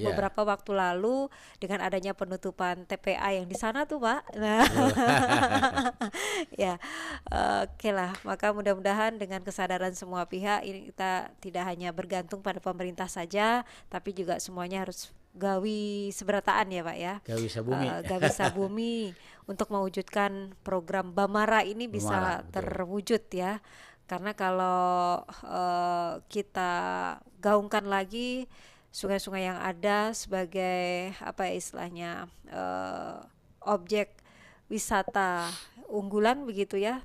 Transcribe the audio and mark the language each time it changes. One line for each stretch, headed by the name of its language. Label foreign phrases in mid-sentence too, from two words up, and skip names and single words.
Indonesian: Beberapa waktu lalu dengan adanya penutupan TPA yang di sana tuh Pak. Nah, ya, oke lah. Maka mudah-mudahan dengan kesadaran semua pihak ini kita tidak hanya bergantung pada pemerintah saja, tapi juga semuanya harus
Banjar: gawi seberataan
Indonesian: ya Pak ya.
Banjar: Gawi sabumi. Gawi sabumi
Indonesian: untuk mewujudkan program Bamara ini bisa Bamara, terwujud ya. Karena kalau kita gaungkan lagi sungai-sungai yang ada sebagai apa ya istilahnya objek wisata unggulan begitu ya.